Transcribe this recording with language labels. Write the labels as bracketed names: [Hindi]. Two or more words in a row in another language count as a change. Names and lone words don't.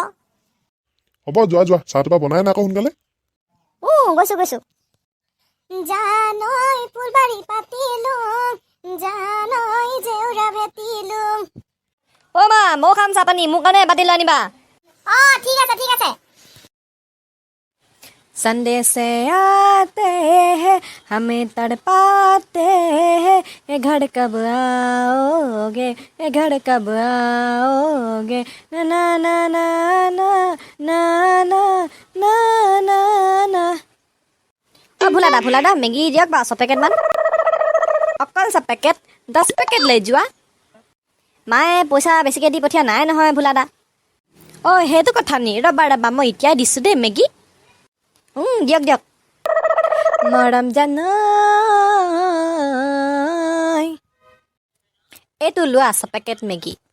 [Assamese] হ'ব যোৱা, চাহটো পৰা বনাই না আকৌ সোনকালে। গৈছো। জানৈ ফুলবাৰী পাতিলোং, জানৈ জেউৰা ভেটিলোং। মা মই খাম চাহ পানী, মোৰ কাৰণে এবাতি লৈ আনিবা। ঠিক আছে। [Hindi] संडे से आते हैं हमें तड़पाते हैं, ये घर कब आओगे, ये घर कब आओगे, ना ना ना ना ना ना ना ना ना ना। [Assamese] ভোলা দা মেগী দিয়ক বাৰু 100 পেকেট মান। অকল 100 পেকেট, 10 পেকেট লৈ যোৱা। মায়ে পইচা বেছিকৈ দি পঠিয়া নাই নহয় ভোলা দা। সেইটো কথা নি? ৰ'বা মই এতিয়াই দিছোঁ দেই মেগী। দিয়ক। মৰম জানাই, এইটো লোৱা 100 পেকেট মেগী।